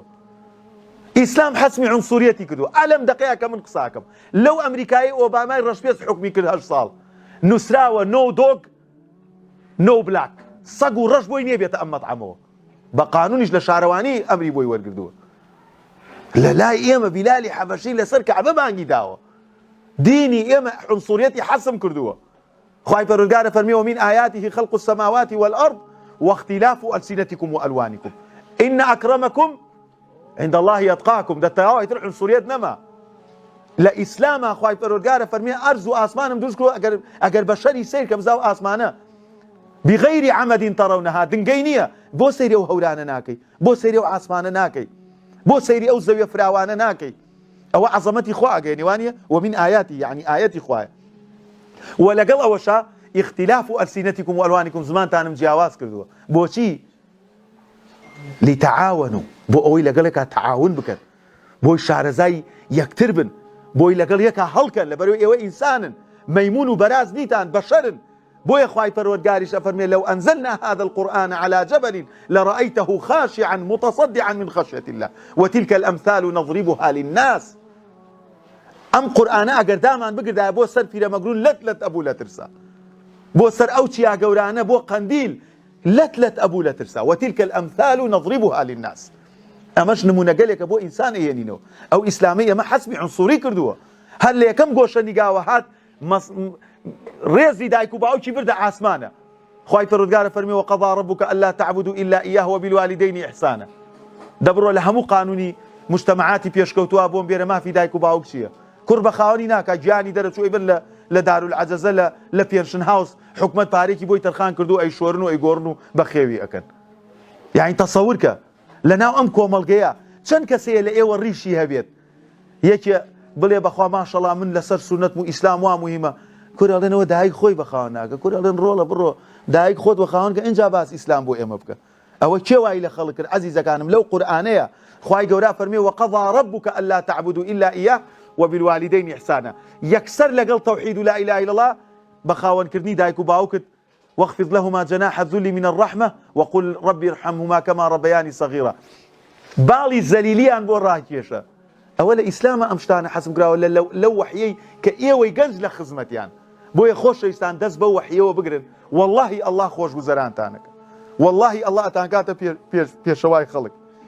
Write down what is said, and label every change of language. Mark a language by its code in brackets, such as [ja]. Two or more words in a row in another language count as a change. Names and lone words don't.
[ckb] ئیسلام حەسمی عنسوریەتی کردو. ئەلەم دقەیە کە من قساکەم لەو ئەمریکایی ئۆبامای ڕەشپێز حکمی کرد 8 ساڵ نووسراوە [en] No dog no black, [ckb] سەگ و ڕەش بۆی نێبێتە ئەم مەطعەمەوە، بە قانونیش لە شارەوانی ئەمری بۆی وەرگردووە. لە لای ئێمە بیلالی حەبەشی لەسەر کەعبە بانگی داوە، دینی ئێمە عنسوریەتی حەسم کردووە. خوای پەروەردگارە فەرمێ [ar] ومن آیاته خلق السماوات والأرض واختلاف ألسنتكم وألوانكم إن أكرمكم عند الله يتقاكم. [ckb] دەتەواوی تر عنسوریەت نەما. لە ئیسلامە خوای پەروەردگارە فەرمێ ئەرز و ئاسمانم دروست کردووە ئەگەر بەشەری سیر کە بزاو ئاسمانە [ar] بغەیری عەمەدین تەڕەونەها، [ckb] دنگەی نییە بۆ سەیری ئەو هەورانە ناکەی، بۆ سەیری ئەو ئاسمانە ناکەی، بۆ سەیری ئەو زەویە فراوانە ناکەی. ئەوە عەزەمەتی خوا ئەگەیەنێوانیە [ar] ومن آیاتی [ckb] یعنی ئایەتی خوایە. و لەگەڵ ئەوەشە [ar] اختلاف ألسنتكم وألوانكم [ckb] زمانتانم جیاواز کردووە. بۆچی؟ لتعاونوا، بۆ ئەوەی لەگەڵێکا تەعاون بکەن، بۆی شارەزای یەکتر بن، بۆی لەگەڵ یەکا هەڵکەن، لەبەرەوەی ئێوە ئینسانن، مەیمون و بەراز نیتان، بەشەرن. بۆیە خوای پەروەردگاریش ئەفەرمێ [ar] لو أنزلنا هذا القرآن على جبل لرأيته خاشعا متصدعا من خشية الله وتلك الأمثال نضربها للناس. [ckb] ئەم قورئانە ئەگەر دامان بگردایە بۆ سەر پیرەمەگرون لەت لەت ئەبوو لە ترسا، بۆ سەر ئەو چیا گەورانە بۆ قەندیل لەت لەت ئەبوو لە ترسا. [ar] وتلك الأمثال نضربها للناس. [ckb] ئەمەش نمونەگەلێکە بۆ ئینسان ئەهێنینەوە. ئەو ئیسلامی ئەمە حەسمی عنسوری کردووە. هەر لە یەکەم گۆشە نیگاوە هات ڕێزی دایک و باوکی بردە ئاسمانە. خوای پەروەردگارە فەرمێ [ar] وقضى ربك ألا تعبدوا إلا إياه وبالوالدين إحسانا. [ckb] دەبڕۆ لە هەموو قانونی مجتەمەعاتی پێشکەوتووە بۆم بێرە مافی دایک و باوک چییە؟ کوڕ بە خاوەنی ناکات، گیانی دەرەچووی بن لە دارولعەجەزە لە [en] pension house [ckb] حکومەت پارێکی بۆی تەرخان کردو ئەی شۆرن و ئەی گۆڕن و بە خێوی ئەکەن. یعنی تەسەورکە لەناو ئەم کۆمەڵگەیە چەند کەسەیە لە ئێوە ڕیشی هەبێت یەکێ بڵێ بەخوا ماشەڵا من لەسەر سونەت و ئیسلام وا موهیمە، کورەڵێنەوە دایک خۆی بەخاوە ناکە، کورەڵێن ڕۆڵە بڕۆ دایک خۆت بەخاوەن کە ئینجا باس ئیسلام بۆ ئێمە بکە. ئەوە کێوایی لە خەڵک کرد عەزیزەکانم لەو قورئانەیە خوای گەورە فەرمێ [ar] وەقەضا رەبوکە ئەللا تەعبودوا ئیلا ئیاه وبالوالدین ئیحسانا. [ckb] یەکسەر لەگەڵ تەوحید و [ar] لا ئیلاهە ئیلا الله [ckb] بەخاوەنکردنی دایک و باوکت [ar] واخفض لهما جناح الذل من الرحمة وقل ربي ارحمهما كما ربياني صغيرا. [ckb] باڵی زەلیلیان بۆ ڕاکێشە. ئەوە لە ئیسلامە ئەم شتانە حەسب کراوە لەو وەحیەی کە ئێوەی گەنج لە خزمەتیان. بۆیە خۆشەویستان دەست بەو وەحیەوە بگرن، واللهی ئەڵڵا خۆشگوزەرانتانەکە، واللهی ئەڵڵا ئەتانکاتە پێشەوای خەڵک.